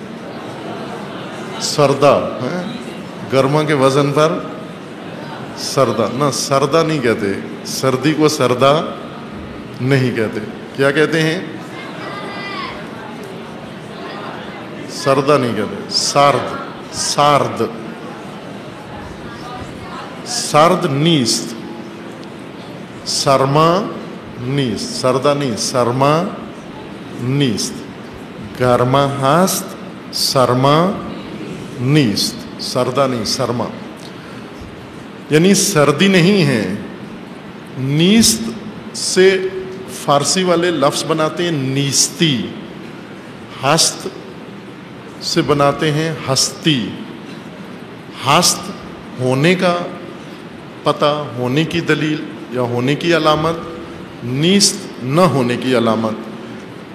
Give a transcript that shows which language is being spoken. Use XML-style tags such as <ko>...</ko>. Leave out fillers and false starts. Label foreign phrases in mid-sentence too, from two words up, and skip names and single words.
<ur>سردہ، گرما کے وزن پر سردہ، نہ سردہ نہیں کہتے، سردی کو سردہ نہیں کہتے، کیا کہتے ہیں؟ سردہ نہیں کہتے،</ur> <fa>سارد، سارد، سرد نیست، سرما نیست،</fa> <ur>سردہ نہیں،</ur> <fa>سرما نیست، گرما هست، سرما نیست،</fa> <ur>سردہ نہیں، سرما، یعنی سردی نہیں ہے۔ نیست سے فارسی والے لفظ بناتے ہیں نیستی، ہست سے بناتے ہیں ہستی۔ ہست ہونے کا پتہ، ہونے کی دلیل یا ہونے کی علامت، نیست نہ ہونے کی علامت۔</ur>